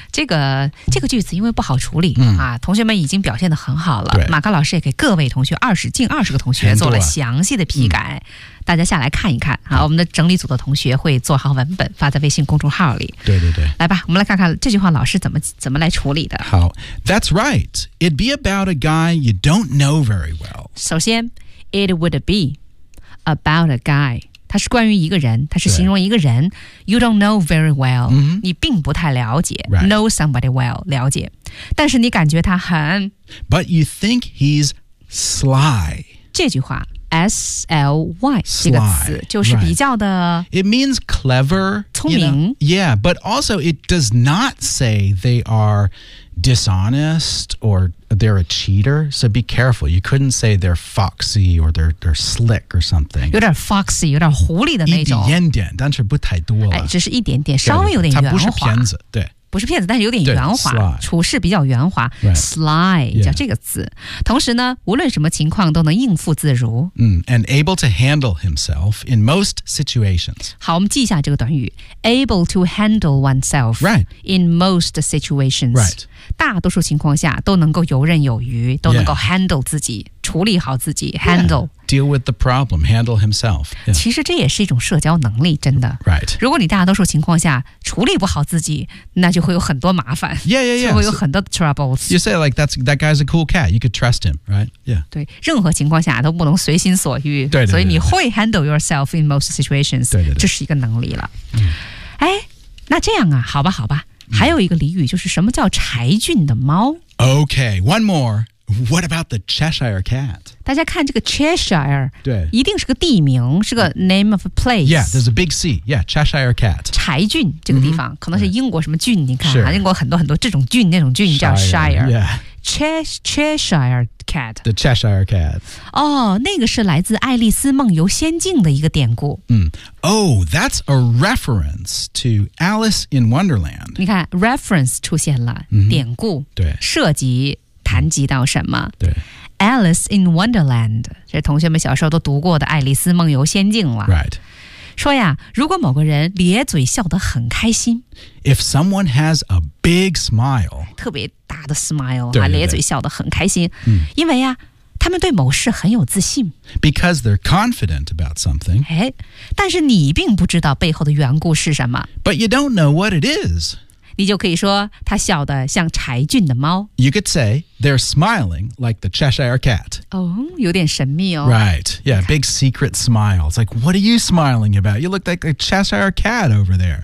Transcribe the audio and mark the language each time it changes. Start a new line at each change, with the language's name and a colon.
Chinese: 这个句子因为不好处理。嗯啊、同学们已经表现得很好了马克老师也给各位同学近二十个同学做了详细的批改、嗯、大家下来看一看、啊、我们的整理组的同学会做好文本发在微信公众号里对对对来吧我们来看看这句话老师怎么来处理的
English: 好 That's right It'd be about a guy you don't know very well 首先 It would be about a guy
Chinese: 它是关于一个人它是形容一个人
English: You don't know very well、嗯、
Chinese: 你并不太了解、
English: right. Know somebody well
Chinese: 了解但是你感觉他很
English: But you think he's sly
Chinese: 这句话 S-L-Y 这个词就是比较的、
English: right. It means clever
Chinese: 聪明
English: you know? Yeah, but also it does not say they are dishonest or they're a cheater So be careful, you couldn't say they're foxy or they're slick or something
Chinese: 有点 foxy, 有点狐狸的那种一点点但是不太多了、哎、只是一点点稍微有点圆滑他不是骗子对不是骗子但是有点圆滑处事比较圆滑、
English: right.
Chinese: Sly 叫这个字、
English: yeah.
Chinese: 同时呢无论什么情况都能应付自如、
English: And able to handle himself in most situations
Chinese: 好我们记一下这个短语
English: Able to handle oneself、 right. in most situations、 right.
Chinese: 大多数情况下都能够游刃有余都能够 handle 自己、
English: yeah.
Chinese: 处理好自己 handle、
English: yeah. Deal with the problem, handle himself、yeah.
Chinese: 其实这也是一种社交能力真的、
English: right.
Chinese: 如果你大多数情况下处理不好自己那就会有很多麻烦
English: yeah, yeah, yeah.
Chinese: 就会有很多 troubles、
English: so、You say like that guy's a cool cat, you could trust him, right?、Yeah.
Chinese: 对任何情况下都不能随心所欲对对对对所以你会
English: handle yourself in most situations
Chinese: 对对对这是一个能力了、哎、那这样啊好吧好吧还有一个俚语就是什么叫柴郡的猫。
English: Okay, one more. What about the Cheshire Cat?
Chinese: 大家看这个 Cheshire, 对，一定是个地名，是个
English: name of a place. Yeah, there's a big C. Yeah, Cheshire Cat.
Chinese: 柴郡这个地方、可能是英国什么郡，你看、英国很多很多这种郡那种郡叫 Shire.
English: Yeah. Cheshire Cat. The Cheshire Cat.
Chinese: 哦、那个是来自爱丽丝梦游仙境的一个典故。
English: Oh, that's a reference to Alice in Wonderland.
Chinese: 你看 ,reference 出现了、典故。对。涉及谈及到什么。对。 Alice in Wonderland, 这同学们小时候都读过的爱丽丝梦游仙境了。
English: Right.
Chinese: 说呀，如果某个人咧嘴笑得很开心。
English: If someone has a big smile.
Chinese: 特别大的 smile, 对对对咧嘴笑得很开心。因为呀。他们对某事很有自信
English: Because they're confident about something
Chinese: 哎，但是你并不知道背后的缘故是什么
English: But you don't know what it is
Chinese: 你就可以说他笑得像柴郡的猫
English: You could say they're smiling like the Cheshire Cat
Chinese: 哦，有点神秘哦
English: Right, yeah, big secret smile It's like, what are you smiling about? You look like a Cheshire Cat over there